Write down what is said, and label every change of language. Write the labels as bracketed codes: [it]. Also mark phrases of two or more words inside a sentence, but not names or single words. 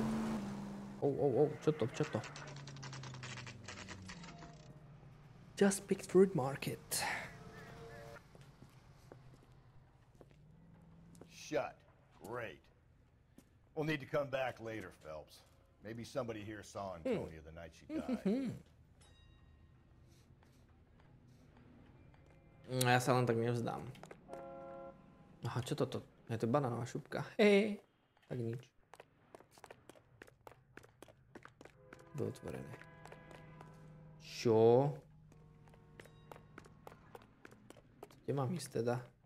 [sk] Oh, čo to? [en] Just picked fruit market. Shut. Great. We'll need to come back later, Phelps. Maybe somebody here saw Antonia the night she died. [sk] Ja sa len tak nevzdám. Aha, čo toto? Je to banánová šupka. Hej, tak nič. Bolo otvorené. Čo? Kde mám ísť teda?